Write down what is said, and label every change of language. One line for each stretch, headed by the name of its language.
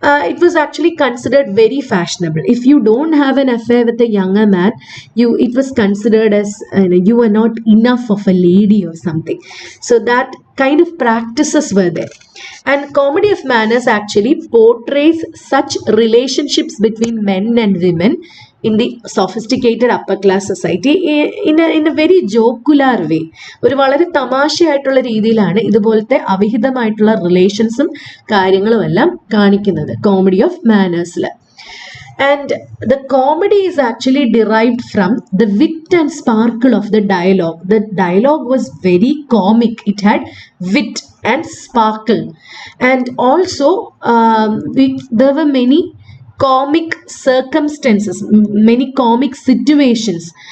English: It was actually considered very fashionable. If you don't have an affair with a younger man, it was considered as you are not enough of a lady or something. So that kind of practices were there. And Comedy of Manners actually portrays such relationships between men and women in the sophisticated upper class society in a very jocular way.
Malayalam: ഒരു വളരെ തമാശയായിട്ടുള്ള രീതിയിലാണ് ഇതുപോലത്തെ അവിഹിതമായിട്ടുള്ള റിലേഷൻസും കാര്യങ്ങളും എല്ലാം കാണിക്കുന്നത് comedy of മാനേഴ്സിൽ.
English: And the comedy is actually derived from the wit and sparkle of the dialogue. The dialogue was very comic. It had wit and sparkle. And also, there were many comic circumstances, many comic situations.